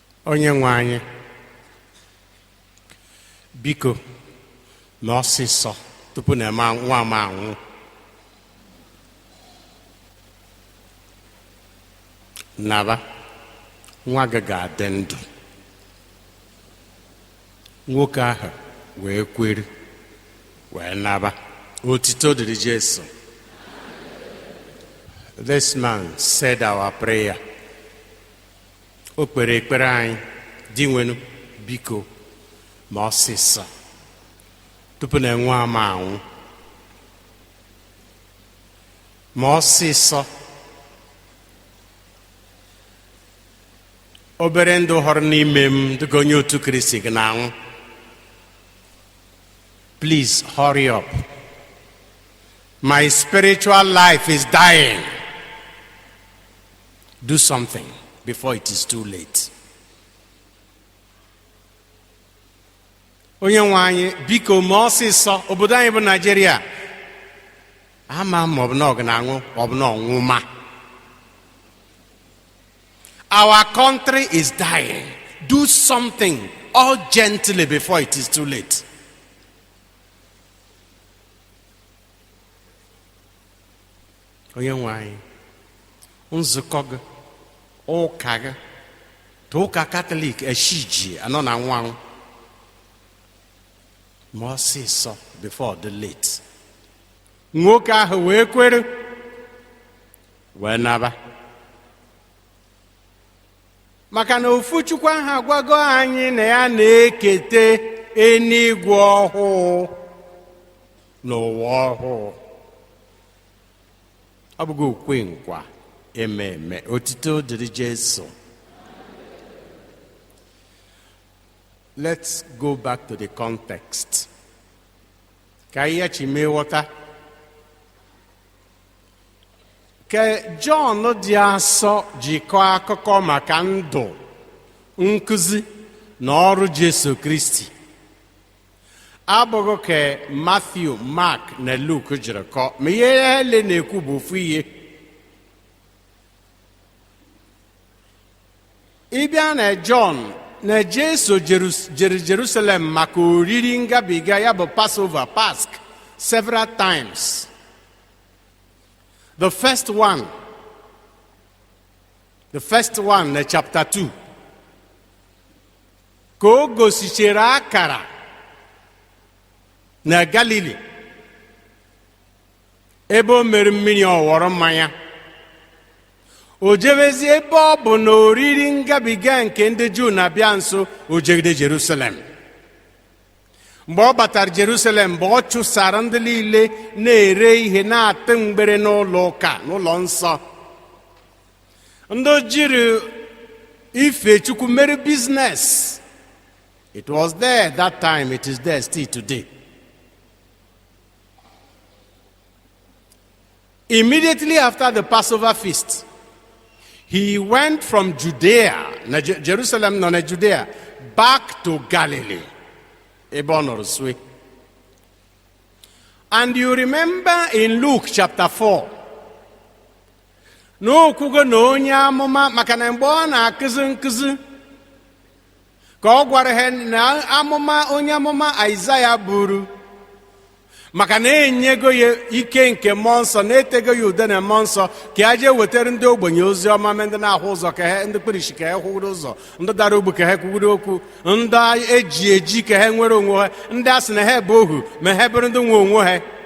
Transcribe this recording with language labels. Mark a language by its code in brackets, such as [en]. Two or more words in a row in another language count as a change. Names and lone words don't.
[ig] onye nwe anyị biko na ọsịsọ tupu na nwa m anwụ naba nwa gị ga-adị ndụ. Nwoke ahụ wee kwere wee naba. Otito dịrị Jesu. [en] This man said our prayer. [ig] O kpere ekpere anyị, di nwenu biko ma ọsịsọ tupu na nwa m anwụ, ma ọsịsọ obere ndụ họrọ n'ime m dịka onye otu Kristi gị na-anwụ. [en] Please hurry up. My spiritual life is dying. Do something before it is too late. [ig] Onye nwe anyị biko ma ọsịsọ, obodo anyị bụ Nigeria, ama ma ọ bụ na ọ ga-anwụ ọ bụ na ọnwụma. [en] Our country is dying. Do something urgently before it is too late. [ig] Onye nwe anyị, nzukọ gị, ụka gị, ụka Katọlik eshiji anọ na nwa anwụ. Ma ọsịsọ [en] before the late. [ig] Nwoke ahụ wee kwere wee naba. Maka na ofu Chukwu ahụ agwago anyị na ya na-ekete eluigwe ọhụụ n'ụwa ọhụụ. Ọ bụghị okwe nkwa eme. Otito dịrị Jesu. [en] Let's go back to the context. [ig] Ka ihe chime ghọta. Ka John dị asọ jikọọ akụkọ maka ndụ, nkụzi na ọrụ Jesu Kristi. Abụghị ka Matthew, Mark na Luke jiri kọọ, ma ihe ele na-ekwu bụ ofu ihe. Ịbịa na John na Jesu jere Jerusalem maka oriri ngabiga ya bụ Passover, Pasch, [en] several times. The first one [ig] na chapter 2, ka o gosichere akara na Galili ebe o mere mmiri ọwọrọ mmanya. O jebezi ebe ọ bụ na oriri ngabiga nke ndị Juu na-abịa nso, o jegide Jerusalem. Mgbe ọ batara Jerusalem, mgbe ọ chụsara ndị niile na-ere ihe na-atụ mgbere n'ụlọ ụka, n'ụlọ nsọ, ndị jiri ife Chukwu mere business. [en] It was there that time, it is there still today. Immediately after the Passover feast, he went from Judea, Jerusalem, no, Judea, back to Galilee. And you remember in Luke chapter 4, [ig] no kwugo na onye amụma, maka na mgbe ọ na-akụzi nkụzi ka ọ gwara ha na amụma onye amụma Aịzaya buru, maka na enyego ya ike nke mmụọ nsọ, na-etego ya ude na mmụọ nsọ ka ya jee wetara ndị ogbenye ozi ọma, ndị na-ahụ ụzọ ka ha, ndị kpirishi ka ha kwugoro ụzọ, ndị dara ogbu ka ha kwugoro okwu, ndị eji ka ha nwere onwe ha, ndị a sị na ha bụ ohu ma ha bụrụ ndị nwe onwe ha.